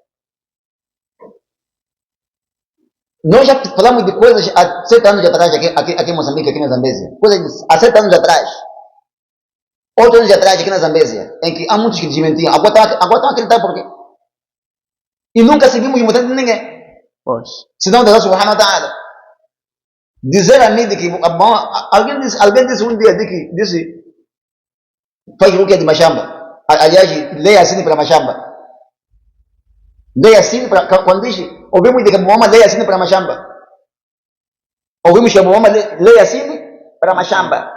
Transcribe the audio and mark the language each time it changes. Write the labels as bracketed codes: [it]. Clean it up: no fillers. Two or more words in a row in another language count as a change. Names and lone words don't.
[pt] Nós já falamos de coisas há 7 anos atrás, aqui em Moçambique, aqui na Zambésia. Coisas há 7 anos atrás. 8 anos atrás, aqui na Zambésia. Em que há muitos que desmentiam. Agora estão a acreditar por quê? E nunca seguimos mostrando de ninguém. Pois. Senão Deus [ar] سبحانه وتعالى. [pt] Dizer a mim de que alguém disse um dia disse faz rukia de machamba. Aliás, leia assim para machamba. Leia assim para quando diz, ouvimos de que a Muhammad leia assim para machamba. Ouvimos que a Muhammad leia assim para machamba.